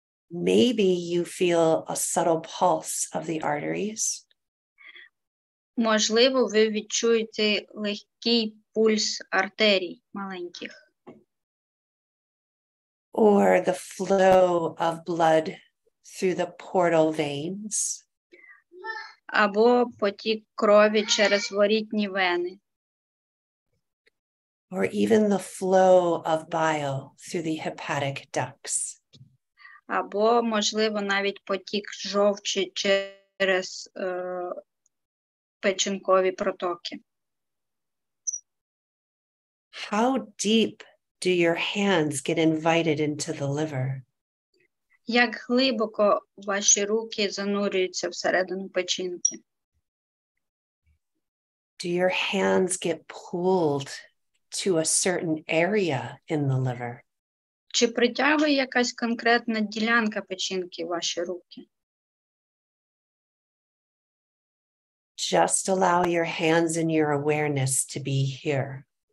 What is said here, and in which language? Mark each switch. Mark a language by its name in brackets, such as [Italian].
[English] maybe you feel a subtle pulse of the arteries, [Ukrainian] можливо, ви відчуєте легкий пульс артерій маленьких. [English] or the flow of blood through the portal veins, [Ukrainian] Або потік крові через ворітні вени. [English] or even the flow of bile through the hepatic ducts. [Ukrainian] Або, можливо, навіть потік жовчі через печінкові протоки. [English] How deep do your hands get invited into the liver? [Ukrainian] Як глибоко ваші руки занурюються всередину печінки? [English] Do your hands get pulled to a certain area in the liver? [Ukrainian] Чи притягує якась конкретна ділянка печінки ваші руки? [English] Just allow your hands and your awareness to be here.